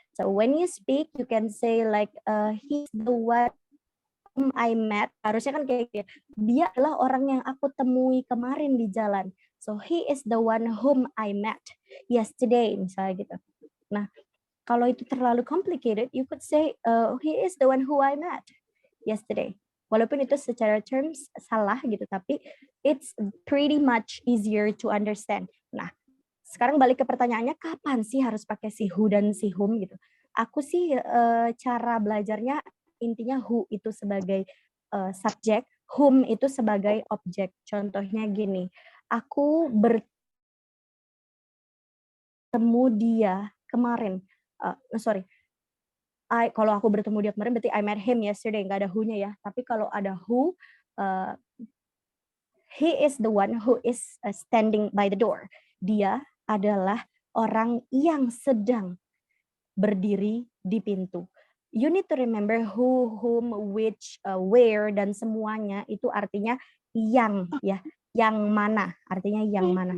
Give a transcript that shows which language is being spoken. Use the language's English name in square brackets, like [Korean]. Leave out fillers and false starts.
[English] So when you speak, you can say like he's the one whom I met. [Indonesian] Harusnya kan kayak gitu. Dia adalah orang yang aku temui kemarin di jalan. [English] So he is the one whom I met yesterday [Indonesian] misalnya gitu. [English] Nah, kalau itu terlalu complicated, you could say he is the one who I met yesterday. [Indonesian] Walaupun itu secara terms salah gitu, tapi [English] it's pretty much easier to understand. [Indonesian] Nah, sekarang balik ke pertanyaannya, kapan sih harus pakai si who dan si whom gitu? Aku sih cara belajarnya intinya who itu sebagai subjek, whom itu sebagai objek. Contohnya gini, aku bertemu dia kemarin. Kalau aku bertemu dia kemarin berarti [English] I met him yesterday, [Indonesian] nggak ada who-nya ya. Tapi kalau ada [English] who, he is the one who is standing by the door. [Indonesian] Dia adalah orang yang sedang berdiri di pintu. [English] You need to remember who, whom, which, where, [Indonesian] dan semuanya itu artinya yang ya. yang mana, artinya yang mana.